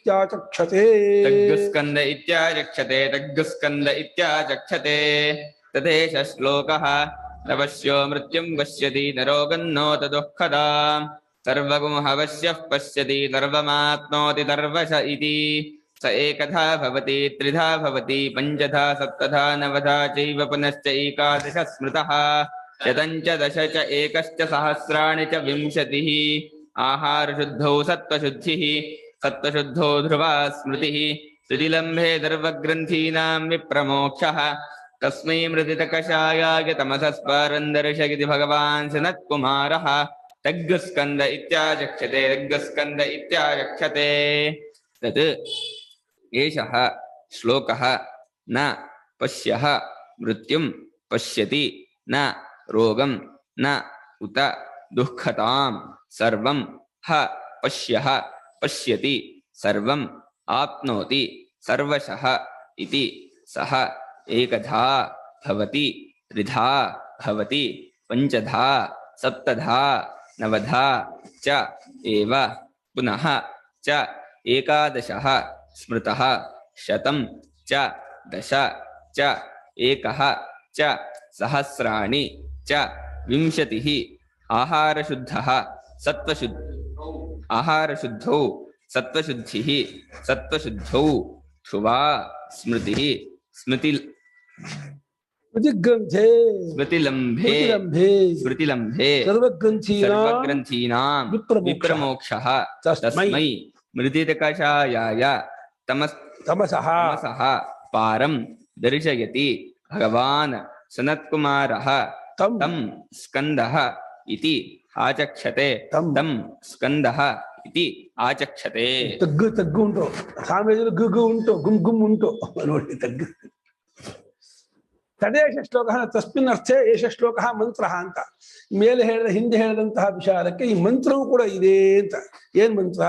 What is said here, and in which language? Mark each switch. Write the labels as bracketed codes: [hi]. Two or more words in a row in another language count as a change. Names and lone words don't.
[sa] ಇತ್ಯಾಚಕ್ಷತೆ ತದೇಶ ಶ್ಲೋಕಃ ನ ಪಶ್ಯೋ ಮೃತ್ಯುಂ ಪಶ್ಯತಿ ನ ರೋಗಂ ನೋತ ದುಃಖದಾಂ ಸರ್ವಗುಂಹ ಪಶ್ಯಃ ಪಶ್ಯತಿ ಸರ್ವಮಾಪ್ನೋತಿ ಸರ್ವಶ ಇತಿ ಸ ಏಕಧಾ ಭವತಿ ತ್ರಿಧಾ ಭವತಿ ಪಂಚಧಾ ಸಪ್ತಧಾ ನವಧಾ ಚೈವ ಪುನಶ್ಚೈಕಾದಶ ಸ್ಮೃತಃ ಶತಂಚ ದಶ ಚ ಏಕಶ್ಚ ಸಹಸ್ರಾಣಿ ಚ ವಿಂಶತಿಃ ಆಹಾರ ಶುದ್ಧೌ ಸತ್ವಶುದ್ಧಿಃ ಸತ್ವಶುದ್ಧೋ ಧ್ರುವ ಸ್ಮೃತಿಃ ಶ್ರುತಿಲಂಭೆ ಸರ್ವಗ್ರಂಥೀನಾಂ ವಿಪ್ರಮೋಕ್ಷಃ ತಸ್ಮೈ ಮೃದಿತ ಕಷಾಯಾಯ ತಮಸಸ್ಪಾರಂ ದರ್ಶಯತಿ ಭಗವಾನ್ ಸನತ್ಕುಮಾರಃ ತಗ್ಸ್ಕಂದ ಇತ್ಯಾಚಕ್ಷತೆ ತತ್ ಏಷಃ ಶ್ಲೋಕಃ ನ ಪಶ್ಯಃ ಮೃತ್ಯುಂ ಪಶ್ಯತಿ ನ ರೋಗಂ ನ ಉತ ದುಃಖತಾಂ ಸರ್ವಂ ಹ ಪಶ್ಯಃ ಪಶ್ಯತಿ ಸರ್ವಂ ಆಪ್ನೋತಿ ಸರ್ವಶಃ ಇತಿ ಸಹ ಏಕಧಾ ಭವತಿ ತ್ರಿಧಾ ಭವತಿ ಪಂಚಧಾ ಸಪ್ತಧಾ ನವಧಾ ಚ ಏವ ಪುನಃ ಚ ಏಕಾದಶಃ ಸ್ಮೃತಃ ಶತಂ ಚ ದಶ ಚ ಏಕಃ ಚ ಸಹಸ್ರಾಣಿ ಚ ವಿಂಶತಿಃ ಆಹಾರಶುದ್ಧಃ ಆಹಾರಶುದ್ಧೌ ಸತ್ವಶುದ್ಧಿಃ ಸತ್ವಶುದ್ಧೌ ಧ್ರುವ ಸ್ಮೃತಿಃ ಸ್ಮೃತಿಲಂಭೆ ಸರ್ವಗ್ರಂಥೀನಾಂ ವಿಪ್ರಮೋಕ್ಷಃ ತಸ್ಮೈ ಮೃದಿತಕಷಾಯಾಯ ತಮಸಃ ಪಾರಂ ದರ್ಶಯತಿ ಭಗವಾನ್ ಸನತ್ಕುಮಾರಃ ತಂ ಸ್ಕಂದಃ ಇತಿ ಆಚಕ್ಷತೆ ತಂ ಸ್ಕಂದಃ ಇತಿ ಆಚಕ್ಷತೆ. [kn] ತಗ್ಗು ತಗ್ಗು ಉಂಟು, ಸಾಮ್ರಾಜ್ಯದಲ್ಲಿ ಗು ಉಂಟು, ಗುಮ್ ಉಂಟು ನೋಡಿ ತಗ್ಗು. [sa] ತದೇಶ ಶ್ಲೋಕ ತಸ್ಮಿನ್ ಅರ್ಥೆ ಏಷ ಶ್ಲೋಕ [kn] ಮಂತ್ರ ಅಂತ ಮೇಲೆ ಹಿಂದೆ ಹೇಳಿದಂತಹ ವಿಚಾರಕ್ಕೆ ಈ ಮಂತ್ರವೂ ಕೂಡ ಇದೆ ಅಂತ. ಏನ್ ಮಂತ್ರ?